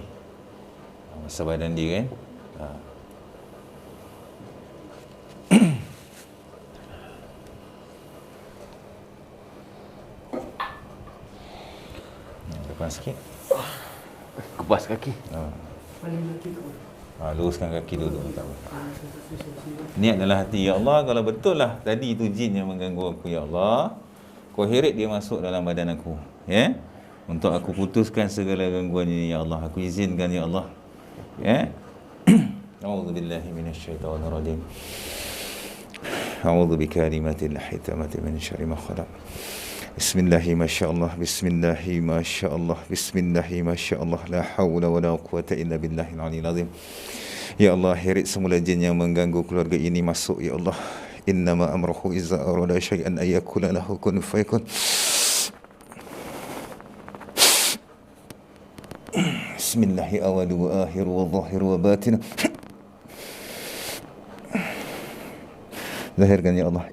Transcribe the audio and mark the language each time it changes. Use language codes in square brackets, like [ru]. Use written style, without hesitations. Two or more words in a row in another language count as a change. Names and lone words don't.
[ms] Masa badan dia kan. Depan sikit. Kebas kaki. Luruskan kaki dulu, tak apa. Niat dalam hati, ya Allah, kalau betul lah tadi itu jin yang mengganggu aku, ya Allah, kau heret dia masuk dalam badan aku, ya, untuk aku putuskan segala gangguan ini, ya Allah, aku izinkan, ya Allah, ya. [ar] أعوذ بالله من الشيطان الرجيم. أعوذ بكلمات الله التامات من شر ما خلق. بسم الله ما شاء الله، بسم الله ما شاء الله، بسم الله ما شاء الله، لا حول ولا قوة إلا بالله العلي العظيم. [ms] Ya Allah, heret semula jin yang mengganggu keluarga ini masuk, ya Allah. [ar] إنما أمره إذا أراد شيئا أن يقول له كن فيكون. بسم الله الأول والآخر والظاهر والباطن. [ms] Zahirkan, ya Allah.